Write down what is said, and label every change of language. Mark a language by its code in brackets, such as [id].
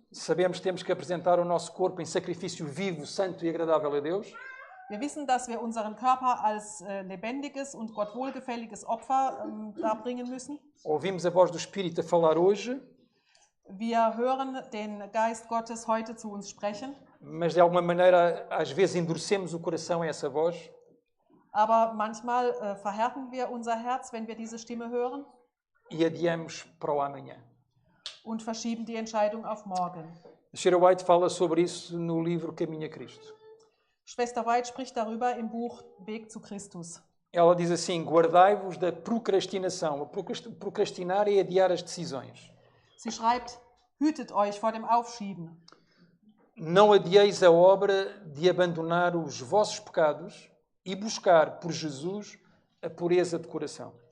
[pt] sabemos que temos que apresentar o nosso corpo em sacrifício vivo, santo e agradável a Deus. [de] Wir wissen, dass wir unseren Körper als lebendiges und Gott wohlgefälliges Opfer darbringen müssen. [pt] Ouvimos a voz do Espírito a falar hoje, [de] Wir hören den Geist Gottes heute zu uns sprechen, [pt] mas de alguma maneira às vezes endurecemos o coração a essa voz [de] aber manchmal verhärten wir unser Herz, wenn wir diese Stimme hören [pt] e adiamos para o amanhã. [de] und verschieben die Entscheidung auf morgen. [pt] Shira White fala sobre isso no livro Caminho a Cristo. [de] Schwester White spricht darüber im Buch Weg zu Christus. [pt] Ela diz assim, guardai-vos da procrastinação. Procrastinar é adiar as decisões. [de] Sie schreibt, hütet euch vor dem Aufschieben. [pt] Não adieis a obra de abandonar os vossos pecados e buscar por Jesus a pureza de coração.